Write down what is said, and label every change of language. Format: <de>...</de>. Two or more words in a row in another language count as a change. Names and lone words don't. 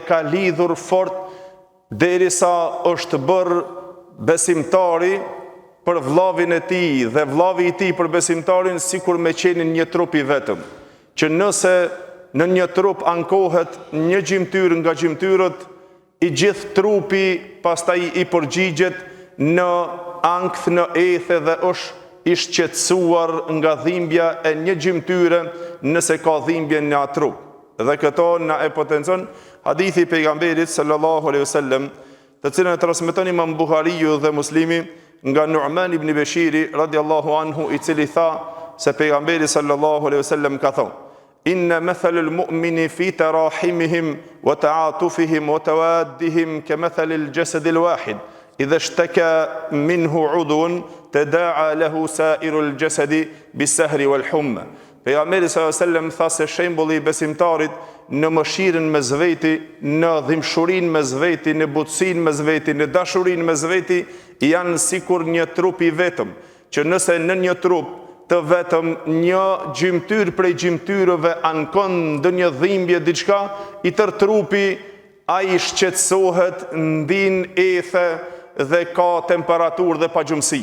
<sq>ka lidhur fort derisa është bërë besimtari për vllavin e tij dhe vllavi i tij për besimtarin sikur me qenin një trup i vetëm, që nëse në një trup ankohet një gjymtyr nga gjymtyrët, i gjithë trupi pastaj i përgjigjet në ankth, në ethe dhe është i shqetësuar nga dhimbja e një gjymtyre nëse ka dhimbje në atë trup. Dhe këto na e potencon hadithi i pejgamberit</sq> <ar>صلى الله عليه وسلم,</ar> <sq>të cilën e transmeton Imam Buhariu dhe Muslimi nga Nu'man ibn Bashiri</sq> <ar>رضي الله عنه,</ar> <sq>i cili tha se pejgamberi</sq> <ar>صلى الله عليه وسلم</ar> <sq>ka thonë:</sq> <ar>إن مثل المؤمنين في تراحمهم وتعاطفهم وتوادهم كمثل الجسد الواحد إذا اشتكى منه عضو تداعى له سائر الجسد بالسهر والحمى.</ar> <sq>Pejgamberi</sq> <ar>صلى الله عليه وسلم</ar> <sq>tha se shembulli i besimtarit në mëshirën mes veti, në dhimbshurinë mes veti, në butësinë mes veti, në dashurinë mes veti, janë sikur një trup i vetëm, që nëse në një trup të vetëm një gjymtyr prej gjymtyrëve ankon ndonjë dhimbje diçka, i tër trupi ai shqetësohet, ndin ethe dhe ka temperaturë dhe pagjumësi.</sq>